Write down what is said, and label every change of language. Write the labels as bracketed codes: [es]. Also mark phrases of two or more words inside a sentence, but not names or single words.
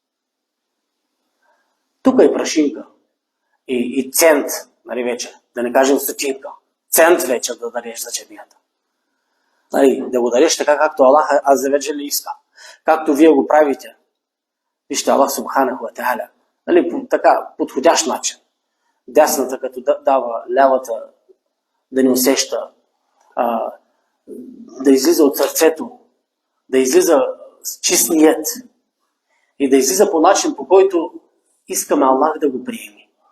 [bg] Тук е прашинка и цент, нали вече, да не кажем стотинка, цент вече да дадеш за джамията. Нали, да го дадеш така, както [ar] الله عز وجل [bg] иска, както вие го правите. Вижте, [ar] الله سبحانه وتعالى, [bg] нали, по така подходящ начин. Дясната като дава, лявата да не усеща, да излиза от сърцето, да излиза с чист ният и да излиза по начин, по който искаме Аллах да го приеме.